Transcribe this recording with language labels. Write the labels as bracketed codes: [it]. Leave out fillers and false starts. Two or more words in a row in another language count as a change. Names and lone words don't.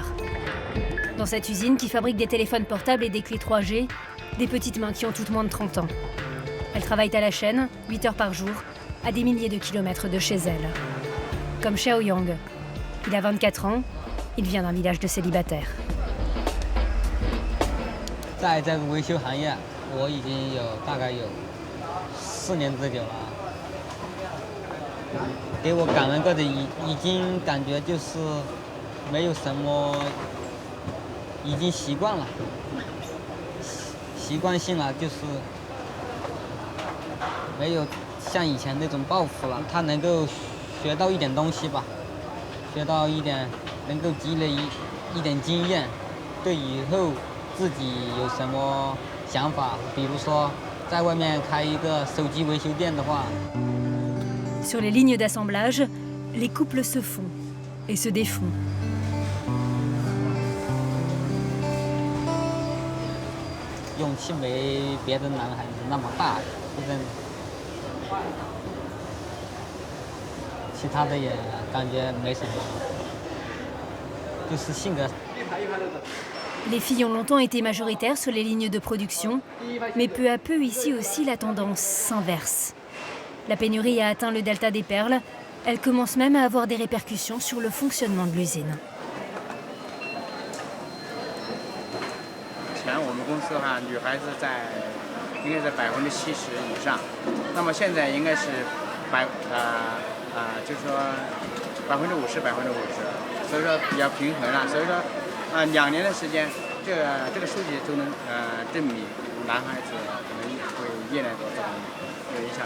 [fr] Dans cette usine qui fabrique des téléphones portables et des clés 3G, des petites mains qui ont toutes moins de 30 ans. Elles travaillent à la chaîne, 8 heures par jour, à des milliers de kilomètres de chez elles. Comme Xiaoyang. Il a 24 ans, il vient d'un village de célibataires. [zh] 在这个维修行业，我已经大概有4年之久了。给我感恩过的已经感觉就是没有什么，已经习惯了，习惯性了，就是没有像以前那种抱负了。他能够学到一点东西吧，学到一点，能够积累一点经验，对以后自己有什么想法，比如说在外面开一个手机维修店的话。 [fr] Sur les lignes d'assemblage, les couples se font et se défont. [zh] 勇气没别的男孩子那么大，真的。其他的也感觉没什么，就是性格。 [fr] Les filles ont longtemps été majoritaires sur les lignes de production, mais peu à peu ici aussi la tendance s'inverse. La pénurie a atteint le delta des Perles, elle commence même à avoir des répercussions sur le fonctionnement de l'usine. [zh] 前我们公司的话，女孩子应该在70%以上，那么现在应该是就是说50%，所以说比较平衡了。所以说2年的时间，这个数据就能证明男孩子可能会越来越多有影响。